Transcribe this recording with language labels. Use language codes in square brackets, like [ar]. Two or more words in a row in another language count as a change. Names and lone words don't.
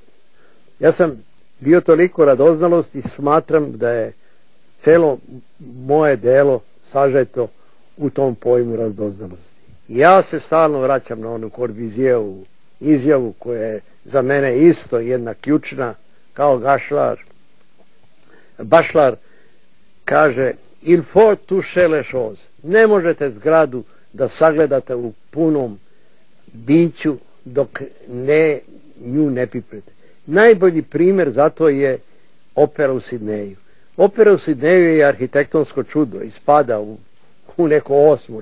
[sr] Ja sam bio toliko radoznalost i smatram da je celo moje delo sažeto u tom pojmu radoznalosti. Ja se stalno vraćam na onu Corbusijevu izjavu koja je za mene isto jedna ključna, kao Bašlar kaže [fr] il faut toucher les choses. [sr] Ne možete zgradu da sagledate u punom biću dok nju ne pipnete. Najbolji primjer za to je opera u Sidneju. Opera u Sidneju je arhitektonsko čudo i spada u neko 8.